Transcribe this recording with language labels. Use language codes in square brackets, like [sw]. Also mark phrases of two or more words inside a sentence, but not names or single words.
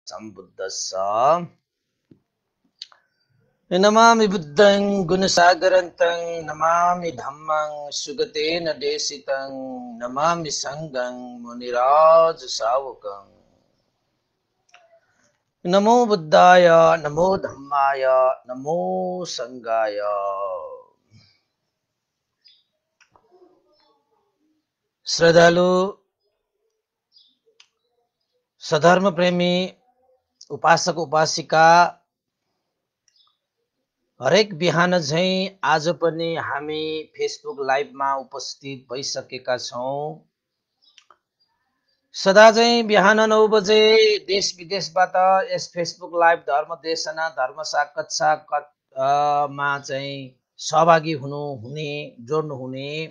[pi] सम्बुद्धस्स नमामि बुद्धं गुणसागरन्तं नमामि धम्मं सुगतेन देशितं नमामि संघं मुनिराज सावकं नमो बुद्धाय नमो धम्माय नमो संघाय। [ne] श्रद्धालु सधर्म प्रेमी उपासक उपासिका हरेक बिहान झैं आज पनि हामी फेसबुक लाइभमा उपस्थित भइसकेका छौं। सदा चाहिँ बिहान 9 बजे देश विदेशबाट यस फेसबुक लाइभ धर्म देशना धर्म साक्षात्कार मा चाहिँ सहभागी हुने जोड्नु हुने